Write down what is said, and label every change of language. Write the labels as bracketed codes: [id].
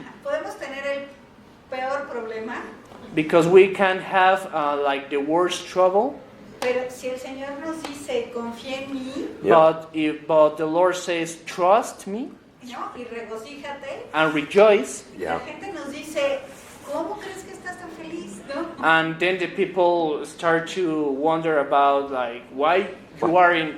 [es] podemos tener el peor problema, [en] Because we can have like the worst trouble, [es] pero si el Señor nos dice confía en mí, [en] but the Lord says trust me [es] ¿no? Y regocíjate, [en] and rejoice. [es] la gente nos dice ¿cómo crees que estás tan feliz? ¿No? [en] And then the people start to wonder about like why you are in